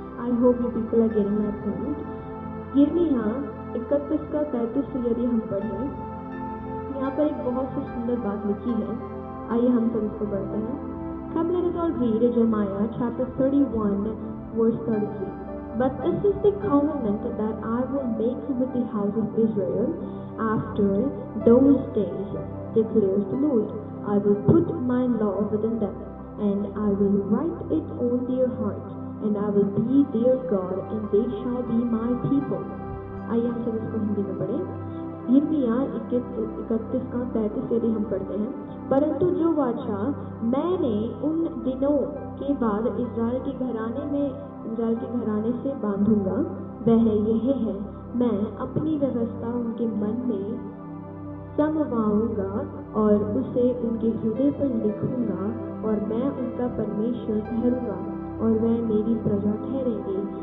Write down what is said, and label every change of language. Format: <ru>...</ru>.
<en>I hope you people are getting my point.</en> <hi>यिर्मयाह 31 का 33 यदि हम पढ़ें, यहाँ पर एक बहुत सी सुंदर बात लिखी है. आइए हम सब इसको पढ़ते हैं.</hi> <en>Come, let us all read Jeremiah chapter 31 verse 33. But this is the covenant that I will make with the house of Israel after those days, declares the Lord. I will put my law within them, and I will write it on their hearts, and I will be their God, and they shall be my people.</en> <hi>आइए हम सब इसको हिंदी में पढ़ें. यिर्मयाह 31 का 33 यदि हम पढ़ते हैं, परंतु जो वाचा मैंने उन दिनों के बाद इज़राइल के घराने से बांधूंगा, वह यह है, मैं अपनी व्यवस्था उनके मन में समवाऊंगा और उसे उनके हृदय पर लिखूंगा, और मैं उनका परमेश्वर ठहरूंगा और वह मेरी प्रजा ठहरेंगे.</hi>